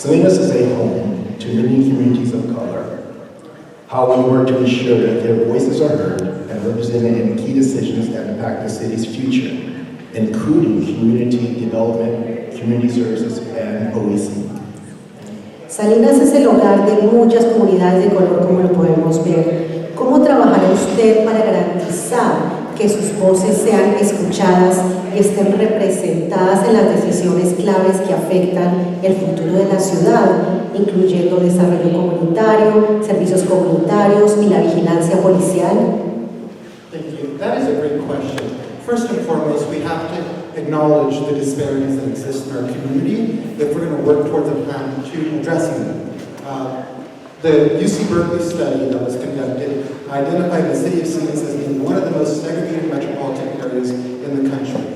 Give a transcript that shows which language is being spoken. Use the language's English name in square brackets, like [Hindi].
[English] Salinas is a home to many communities of color. How we work to ensure that their voices are heard and represented in key decisions that impact the city's future, including community development, community services, and OEC. [Spanish] Salinas es el hogar de muchas comunidades de color, como lo podemos ver. ¿Cómo trabajará usted para garantizar que sus voces sean escuchadas y estén representadas en las decisiones claves que afectan el futuro de la ciudad, incluyendo desarrollo comunitario, servicios comunitarios y la vigilancia policial? [English] Thank you. That is a great question. First and foremost, we have to acknowledge the disparities that exist in our community if we're going to work towards a plan to addressing them. The UC Berkeley study that was conducted identified the city of Salinas as being one of the most segregated metropolitan areas in the country.